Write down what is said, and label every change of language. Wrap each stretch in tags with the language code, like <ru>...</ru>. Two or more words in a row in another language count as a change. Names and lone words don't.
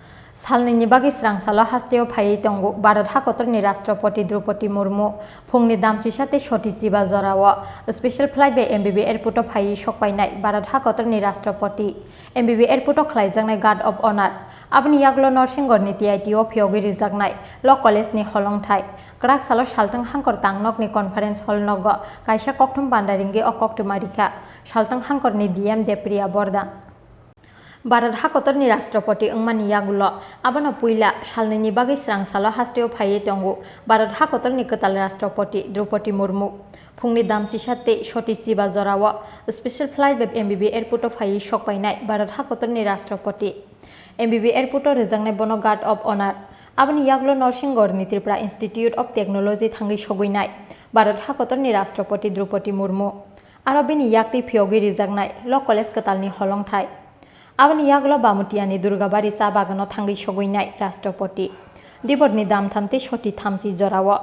<trp>Salnwi bagwi Srangsalo Hasteo Phaiwi tongo Bharat Hakotorni Rastrapati Draupadi Murmu phungni damchi sate shoti jiba jorao</trp> <en>special flight by</en> <trp>MBB airport of Phaiwi sokpainai Bharat Hakotorni Rastrapati MBB airport of khlaijaknai</trp> <en>guard of honor</en> <trp>aboni yaglo Norsingorni TITO phiogi rijaknai</trp> <en>law college</en> <trp>ni holongthai krak salo saltang hangkor tangnok ni</trp> <en>conference hall</en> <trp>nogo kaisa kokthum bandaringi o koktumarika saltang hangkor ni DM Depriya Borda Bharat Hakotorni Rastrapati wngmani yagulo abono puila salnwi bagwi Srangsalo Hasteo Phaiwi tongo Bharat Hakotorni Kwtal Rastrapati Draupadi Murmu phungni damchi sate shoti jiba jorao</trp> <en>special flight by</en> <trp>MBB airport of Phaiwi sokpainai Bharat Hakotorni Rastrapati MBB airport o rijaknai bono</trp> <en>guard of honor</en> <trp>aboni yaglo Norsingorni Tripura Institute of Technology thangi soguinai Bharat Hakotorni Rastrapati Draupadi Murmu aro bini yakti phiogi rijaknai</trp> <en>law college</en> <trp>Kwtalni holongthai aboni yaglo bamutiani Durgabari cha bagano thangi soguinai Rastrapati diborni damthamte shoti thamchi jorao</trp>